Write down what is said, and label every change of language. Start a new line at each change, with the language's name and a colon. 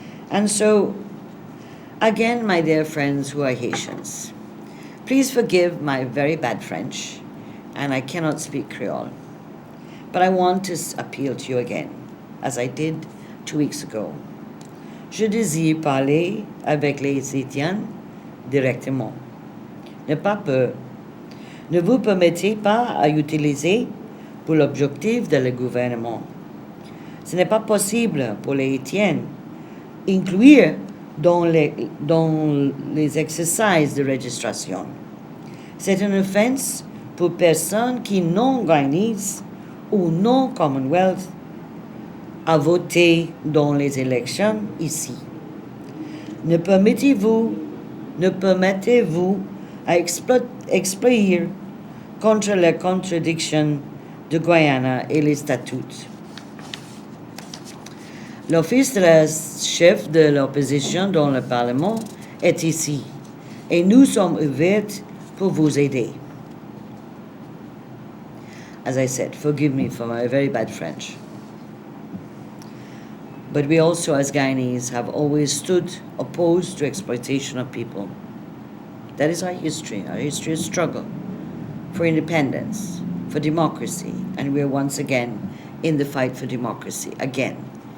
English: And so, again, my dear friends who are Haitians, please forgive my very bad French, and I cannot speak Creole. But I want to appeal to you again, as I did 2 weeks ago.
French: Je désire parler avec les Haïtiens directement. Ne pas peur. Ne vous permettez pas à utiliser pour l'objectif de le gouvernement. Ce n'est pas possible pour les Haïtiens inclure dans les exercices de registration. C'est une offense pour personnes qui non Guyanese ou non Commonwealth à voter dans les élections ici. Ne permettez-vous, ne permettez-vous à exploiter contre les contradictions de Guyana et les statuts. L'office de la chef de l'opposition dans le Parlement est ici et nous sommes ouverts pour vous aider.
English: As I said, forgive me for my very bad French. But we also, as Guyanese, have always stood opposed to exploitation of people. That is our history of struggle for independence, for democracy, and we are once again in the fight for democracy again.